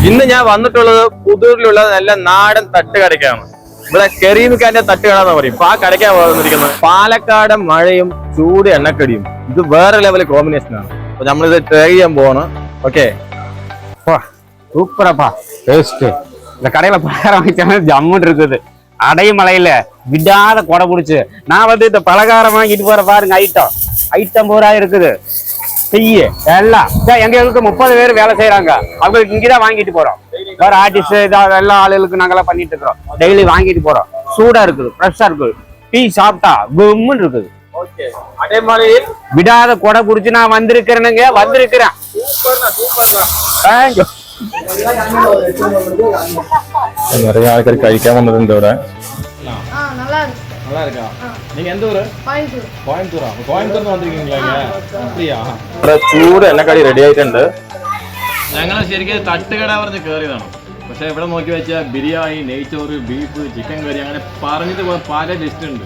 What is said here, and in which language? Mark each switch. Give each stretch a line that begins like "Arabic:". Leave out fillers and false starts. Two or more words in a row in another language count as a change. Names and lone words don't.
Malayalam: ഇന്ന് ഞാൻ വന്നിട്ടുള്ളത് പുതൂരിലുള്ള നല്ല നാടൻ തട്ടുകടയ്ക്കാണ്. ഇവിടെ കരീമിക്കാന്റെ തട്ടുകട എന്ന് പറയും. അപ്പൊ ആ കടയ്ക്കാണ് വന്നിരിക്കുന്നത്. പാലക്കാട് മഴയും ചൂട് എണ്ണക്കടിയും ഇത് വേറെ ലെവൽ കോമ്പിനേഷൻ ആണ്. അപ്പൊ നമ്മളിത് ട്രൈ ചെയ്യാൻ പോവാണ്. ഓക്കെ,
Tamil: சூப்பராப்பா டேஸ்ட். இந்த கடையில பலகாரம் வாங்கிச்சாலும் ஜம்முன்னு இருக்குது. அடையும் மலையில விடாத கொடை பிடிச்சு நான் வந்து இந்த பலகாரம் வாங்கிட்டு போற பாருங்க. ஐட்டம் பூரா இருக்குது. செய்ய எல்லாம் எங்களுக்கு 30 பேர் வேலை செய்யறாங்க. அவங்களுக்கு இங்கதான் வாங்கிட்டு போறோம். வேற ஆர்டிஸ்ட் எல்லா ஆளுகளுக்கு நாங்கெல்லாம் பண்ணிட்டு இருக்கிறோம். டெய்லி வாங்கிட்டு போறோம். சூடா இருக்குது, ஃப்ரெஷ்ஷா இருக்குது. டீ சாப்பிட்டா கும்முன்னு இருக்குது. விடாத கொடை பிடிச்சு நான் வந்திருக்கிறேனுங்க. நிறைய ஆட்கள்
Malayalam: കഴിക്കാൻ വന്നിട്ടുണ്ട് ഇവിടെ. ചൂട് എണ്ണക്കടി റെഡി ആയിട്ടുണ്ട്. ഞങ്ങൾ ശരിക്കും തട്ടുകട പറഞ്ഞ് കയറിയതാണ്. പക്ഷെ ഇവിടെ നോക്കി വെച്ചാൽ ബിരിയാണി, നെയ്ച്ചോറ്, ബീഫ്, ചിക്കൻ കറി അങ്ങനെ പറഞ്ഞിട്ട് പല ലിസ്റ്റ് ഉണ്ട്.